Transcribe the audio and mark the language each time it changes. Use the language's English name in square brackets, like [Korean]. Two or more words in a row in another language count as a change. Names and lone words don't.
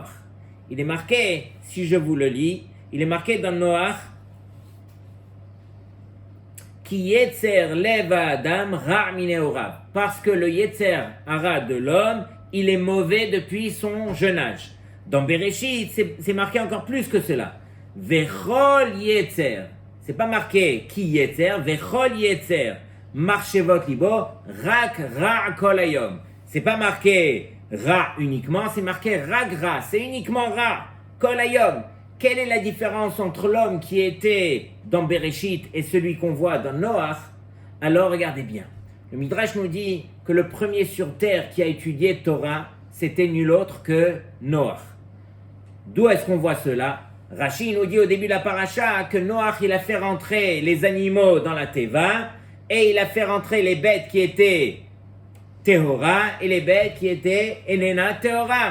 [French] Il est marqué, si je vous le lis, il est marqué dans Noach [Hebrew] כי יצר לב אדם רע מנעוריו, [French] parce que le [Hebrew] יצר הרע [French] de l'homme, il est mauvais depuis son jeune âge. Dans Bereshit, c'est marqué encore plus que cela. [Hebrew] וכל יצר. [French] C'est pas marqué [Hebrew] כי יצר, וכל יצר. מחשבות לבו, רק רע כל היום. [French] C'est pas marqué ra uniquement, c'est marqué [Hebrew] רק רע. [French] C'est uniquement ra, [Hebrew] כל היום. [French] Quelle est la différence entre l'homme qui était dans Bereshit et celui qu'on voit dans Noach? Alors regardez bien. Le Midrash nous dit que le premier sur terre qui a étudié Torah, c'était nul autre que Noach. D'où est-ce qu'on voit cela? Rashi nous dit au début de la paracha que Noach il a fait rentrer les animaux dans la Teva et il a fait rentrer les bêtes qui étaient Tehora et les bêtes qui étaient [Hebrew] איננה טהורה.